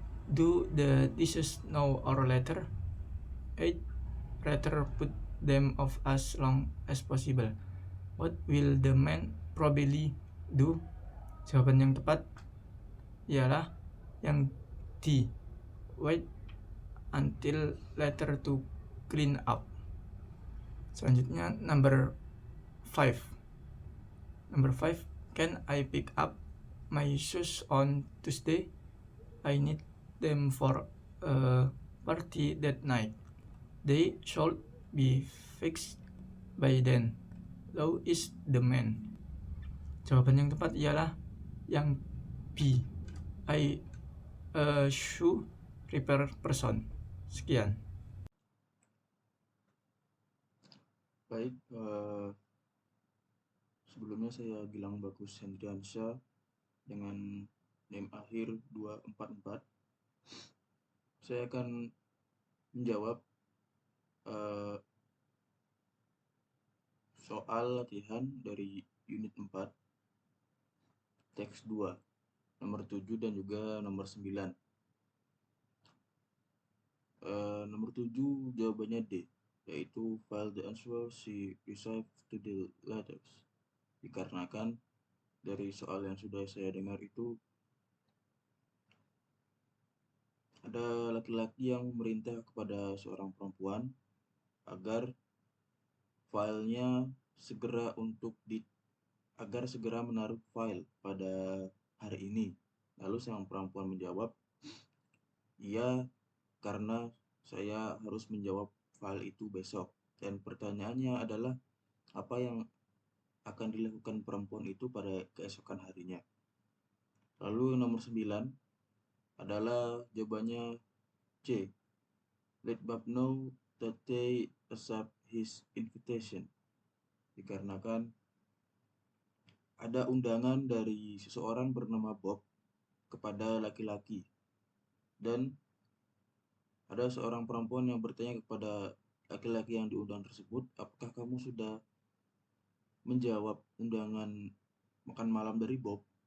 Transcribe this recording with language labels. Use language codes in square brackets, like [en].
[en] Do the dishes know our letter? 8. Rather put them off as long as possible. What will the man probably do? [id] Jawaban yang tepat ialah yang D. [en] Wait until later to clean up. Selanjutnya number 5. Number 5. Can I pick up my shoes on Tuesday? I need them for a party that night. They should be fixed by then. Who is the man? [id] Jawaban yang tepat ialah yang B. [en] I a shoe repair person. [id] Sekian. Baik, sebelumnya saya Gilang Bagus Hendriansyah dengan NIM akhir 244. Saya akan menjawab soal latihan dari unit 4 teks 2 nomor 7 dan juga nomor 9. Nomor 7 jawabannya D, yaitu [en] file the answer she received to the letters. [id] Dikarenakan dari soal yang sudah saya dengar itu ada laki-laki yang memerintah kepada seorang perempuan agar filenya segera menaruh file pada hari ini. Lalu sang perempuan menjawab, "Iya, karena saya harus menjawab file itu besok." Dan pertanyaannya adalah, apa yang akan dilakukan perempuan itu pada keesokan harinya? Lalu nomor 9 adalah jawabannya C. [en] Let Bob know that they accept his invitation. [id] Dikarenakan ada undangan dari seseorang bernama Bob kepada laki-laki, dan ada seorang perempuan yang bertanya kepada laki-laki yang diundang tersebut, apakah kamu sudah menjawab undangan makan malam dari Bob?